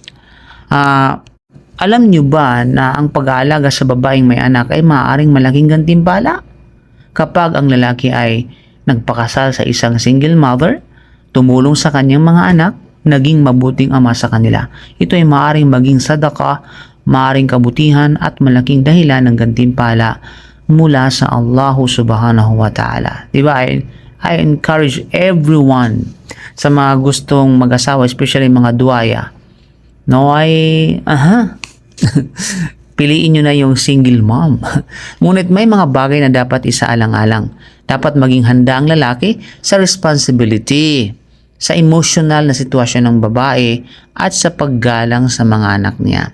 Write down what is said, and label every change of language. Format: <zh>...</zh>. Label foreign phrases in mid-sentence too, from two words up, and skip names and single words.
<tl>Alam nyo ba na ang pag-aalaga sa babaeng may anak ay maaaring malaking gantimpala? Kapag ang lalaki ay nagpakasal sa isang</tl> <en>single mother,</en> <tl>tumulong sa kanyang mga anak, naging mabuting ama sa kanila. Ito ay maaaring maging sadaka, maaaring kabutihan at malaking dahilan ng gantimpala mula sa</tl> <ar>الله سبحانه وتعالى.</ar> <tl>Diba?</tl> <en>I encourage everyone</en> <tl>sa mga gustong mag-asawa, especially mga duwaya, no, piliin nyo na yung</tl> <en>single mom.</en> <tl>Ngunit may mga bagay na dapat isaalang-alang. Dapat maging handa ang lalaki sa responsibility, sa emotional na sitwasyon ng babae at sa paggalang sa mga anak niya.</tl>